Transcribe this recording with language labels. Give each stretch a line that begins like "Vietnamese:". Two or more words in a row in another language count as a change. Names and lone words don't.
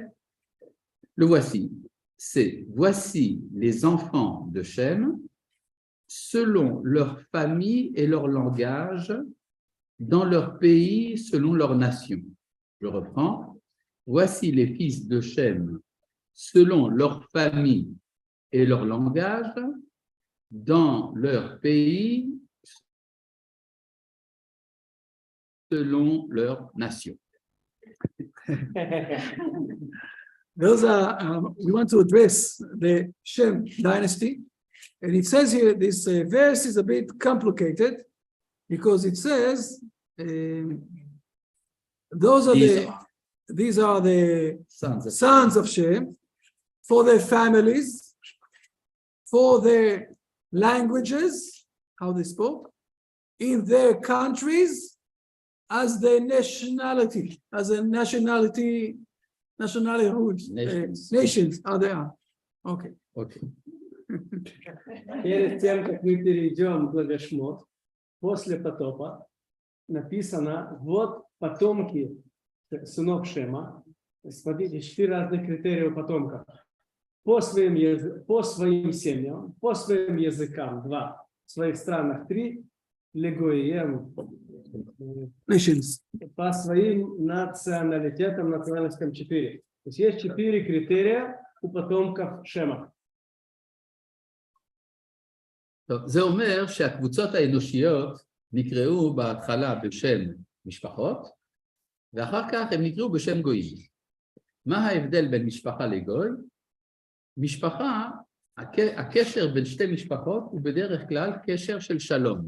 French: Le voici, c'est « Voici les enfants de Shem, selon leur famille et leur langage, dans leur pays, selon leur nation. » Je reprends. Voici les fils de Shem, selon leur famille et leur langage, dans leur pays, selon leur nation.
English: Those are, we want to address the Shem dynasty. And it says here, this verse is a bit complicated because it says, these are the sons of Shem, for their families, for their languages, how they spoke, in their countries, as their nationality, as a nationality, nations are there. Okay. Okay.
Russian: Перед тем, как мы перейдем к главе Шмот, после потопа написано, вот потомки сынов Шема. Смотрите, 4 разных критерия у потомков. По своим семьям, по своим языкам 2, в своих странах 3, легоием,
English: Nations.
Russian: по своим националитетам, национальностям 4. То есть есть 4 критерия у потомков Шема.
Hebrew: טוב, זה אומר שהקבוצות האנושיות נקראו בהתחלה בשם משפחות, ואחר כך הם נקראו בשם גויים. מה ההבדל בין משפחה לגוי? משפחה, הקשר בין שתי משפחות הוא בדרך כלל קשר של שלום.